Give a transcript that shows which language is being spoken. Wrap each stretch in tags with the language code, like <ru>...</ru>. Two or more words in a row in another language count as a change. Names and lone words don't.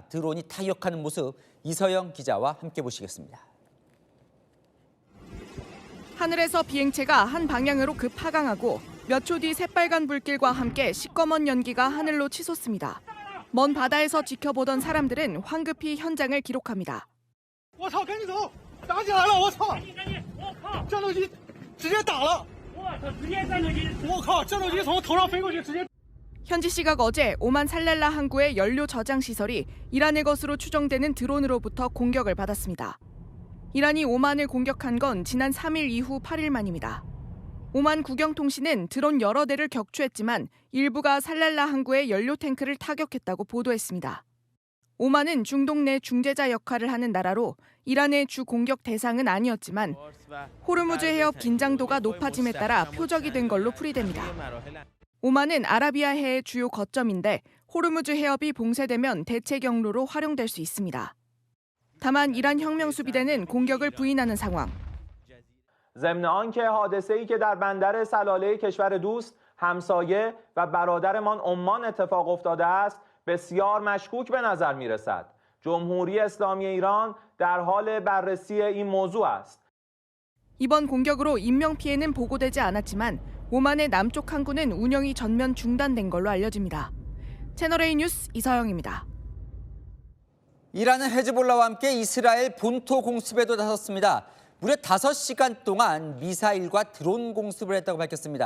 <ko>드론이 타격하는 모습 이서영 기자와 함께 보시겠습니다. 하늘에서 비행체가 한 방향으로 급하강하고 몇 초 뒤 새빨간 불길과 함께 시꺼먼 연기가 하늘로 치솟습니다. 먼 바다에서 지켜보던 사람들은 황급히 현장을 기록합니다.</ko> <zh>我操，赶紧走，打起来了！我操，战斗机直接打了！我靠，战斗机从头上飞过去，直接。</zh> <ko>현지 시각 어제 오만 살렐라 항구의 연료 저장 시설이 이란의 것으로 추정되는 드론으로부터 공격을 받았습니다. 이란이 오만을 공격한 건 지난 3일 이후 8일 만입니다. 오만 국영통신은 드론 여러 대를 격추했지만 일부가 살렐라 항구의 연료 탱크를 타격했다고 보도했습니다. 오만은 중동 내 중재자 역할을 하는 나라로 이란의 주 공격 대상은 아니었지만 호르무즈 해협 긴장도가 높아짐에 따라 표적이 된 걸로 풀이됩니다. 오만은 아라비아해의 주요 거점인데 호르무즈 해협이 봉쇄되면 대체 경로로 활용될 수 있습니다. 다만 이란 혁명수비대는 공격을 부인하는 상황.</ko> <fa>ضمن آنکه حادثه‌ای که در بندر سلاله کشور دوست همسایه و برادرمان عمان اتفاق افتاده است بسیار مشکوک به نظر می‌رسد. جمهوری اسلامی ایران در حال بررسی این موضوع است.</fa> <ko>이번 공격으로 인명피해는 보고되지 않았지만 오만의 남쪽 항구는 운영이 전면 중단된 걸로 알려집니다. 채널A 뉴스 이서영입니다. 이란은 헤즈볼라와 함께 이스라엘 본토 공습에도 나섰습니다. 무려 5시간 동안 미사일과 드론 공습을 했다고 밝혔습니다.</ko>